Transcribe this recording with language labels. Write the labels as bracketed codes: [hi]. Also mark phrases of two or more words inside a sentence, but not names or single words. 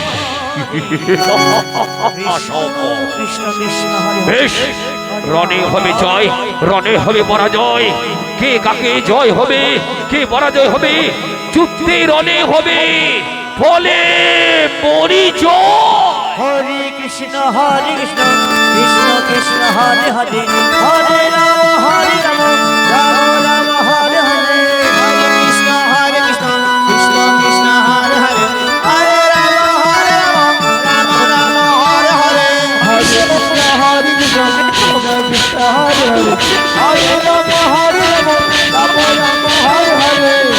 [bn] বেশ, রণে হবে জয়, রণে হবে পরাজয়। কে কাকে জয় হবে, কে পরাজয় হবে, যুদ্ধে রণে হবে ফলে পরিচয়। [sa] হরে কৃষ্ণ কৃষ্ণ কৃষ্ণ হরে হরে, হরে রাম রাম রাম হরে হরে। হরে কৃষ্ণ কৃষ্ণ কৃষ্ণ হরে হরে, হরে রাম রাম রাম হরে হরে। হরে কৃষ্ণ কৃষ্ণ কৃষ্ণ হরে হরে, হরে রাম রাম রাম হরে হরে।